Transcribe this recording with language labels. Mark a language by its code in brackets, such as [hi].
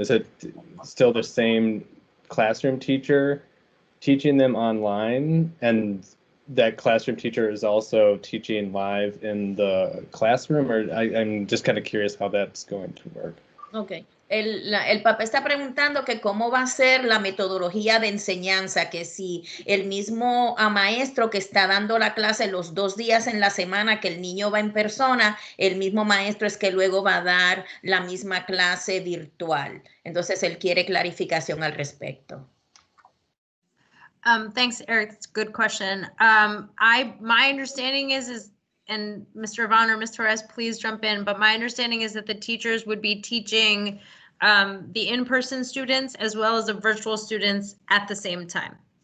[en] Is it still the same classroom teacher teaching them online and that classroom teacher is also teaching live in the classroom, or I'm just kind of curious how that's going to work. Ok. [es] El papá está preguntando que cómo va a ser la metodología de enseñanza, que si el mismo maestro que está dando la clase los 2 días en la semana que el niño va en persona, el mismo maestro es que luego va a dar la misma clase virtual. Entonces él quiere clarificación al respecto. [en] Thanks, Eric. That's a good question. My understanding is, and Mr. Vaughn or Ms. Torres, please jump in, but my understanding is that the teachers would be teaching the in-person students as well as the virtual students at the same time.